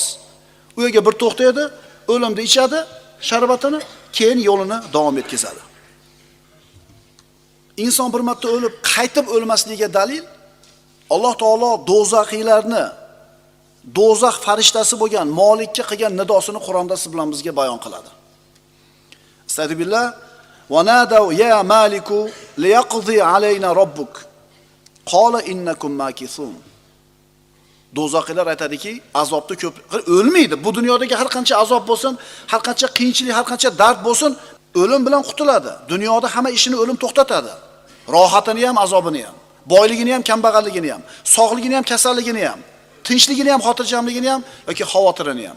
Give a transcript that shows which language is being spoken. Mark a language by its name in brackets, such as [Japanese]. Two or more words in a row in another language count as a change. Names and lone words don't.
[Uzbek] U yerga bir to'xtaydi, o'limni ichadi, sharbatini, keyin yo'lini davom etkazadi. Inson bir marta o'lib, qaytib o'lmasligiga dalil Alloh taolo do'zaxiylarni, do'zax farishtasi bo'lgan Malikka qilgan nidosini Qur'onda siz bilan bizga bayon qiladi. [Arabic] أستغفر الله ونادوا يا مالك ليقض علينا ربك قال إنكم ماكثون. [Uzbek] Do'zaxiylar aytadiki, azobni ko'p o'lmaydi. Bu dunyodagi har qancha azob bo'lsin, har qancha qiyinchilik, har qancha dard bo'lsin, o'lim bilan qutuladi. Dunyoda hamma ishini o'lim to'xtatadi. Rohatini ham, azobini ham, boyligini ham, kambag'alligini ham, sog'ligini ham, kasalligini ham, tinchligini ham, xotirjamligini ham yoki xavotirini ham.